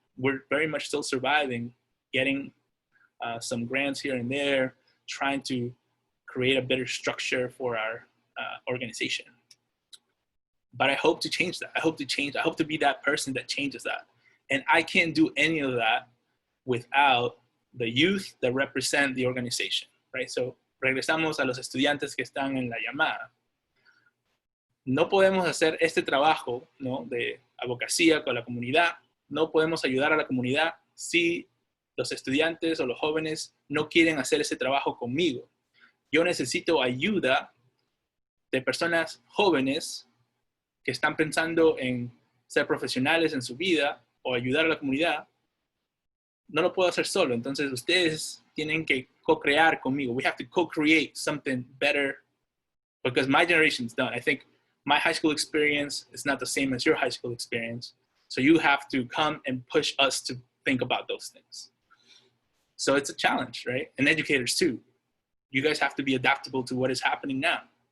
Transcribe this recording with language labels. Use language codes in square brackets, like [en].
[en] We're very much still surviving, getting some grants here and there, trying to create a better structure for our organization. But I hope to change that. I hope to be that person that changes that. And I can't do any of that without the youth that represent the organization, right? [es] So regresamos a los estudiantes que están en la llamada. No podemos hacer este trabajo, ¿no?, de abogacía con la comunidad, no podemos ayudar a la comunidad si los estudiantes o los jóvenes no quieren hacer ese trabajo conmigo. Yo necesito ayuda de personas jóvenes que están pensando en ser profesionales en su vida o ayudar a la comunidad. No lo puedo hacer solo, entonces ustedes tienen que co-crear conmigo. [en] We have to co-create something better because my generation's done. I think my high school experience is not the same as your high school experience. So you have to come and push us to think about those things. So it's a challenge, right? And educators too. You guys have to be adaptable to what is happening now.